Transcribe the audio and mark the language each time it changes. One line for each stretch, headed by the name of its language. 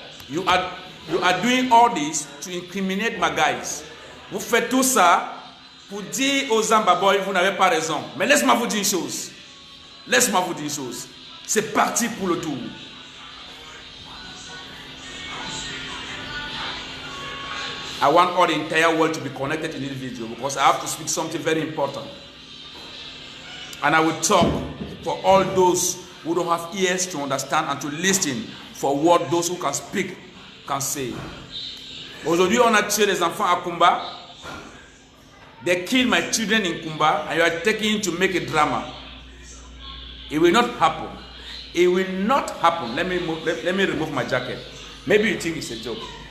English: You are doing all this to incriminate my guys.
French: Vous faites tout ça pour dire aux Amber Boy, vous n'avez pas raison. Mais laisse-moi vous dire une chose. Laisse-moi vous dire une chose. C'est parti pour le tour.
English: I want all the entire world to be connected in this video because I have to speak something very important. And I will talk for all those who don't have ears to understand and to listen for what those who can speak can say.
French: Aujourd'hui, on a tué les enfants à Kumba.
English: They killed my children in Kumba, and you are taking it to make a drama. It will not happen. It will not happen. Let me remove my jacket. Maybe you think it's a joke.